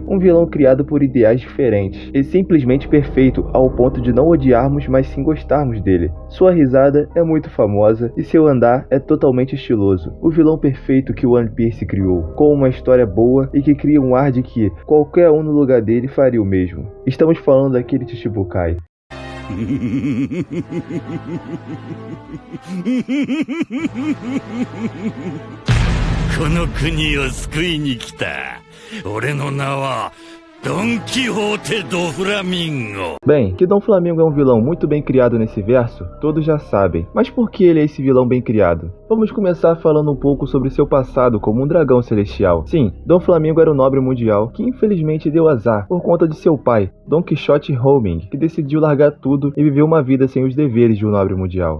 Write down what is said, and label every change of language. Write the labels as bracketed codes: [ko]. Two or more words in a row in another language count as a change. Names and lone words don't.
[pt] Um vilão criado por ideais diferentes e simplesmente perfeito ao ponto de não odiarmos, mas sim gostarmos dele. Sua risada é muito famosa e seu andar é totalmente estiloso. O vilão perfeito que One Piece criou, com uma história boa e que cria um ar de que qualquer um no lugar dele faria o mesmo. Estamos falando daquele Chichibukai. [ja] この国を救いに来た。俺の名は Don Quixote do Flamingo. [pt] Bem, que Dom Flamingo é um vilão muito bem criado nesse verso, todos já sabem. Mas por que ele é esse vilão bem criado? Vamos começar falando um pouco sobre seu passado como um dragão celestial. Sim, Dom Flamingo era um nobre mundial que infelizmente deu azar por conta de seu pai, Don Quixote Homing, que decidiu largar tudo e viver uma vida sem os deveres de um nobre mundial.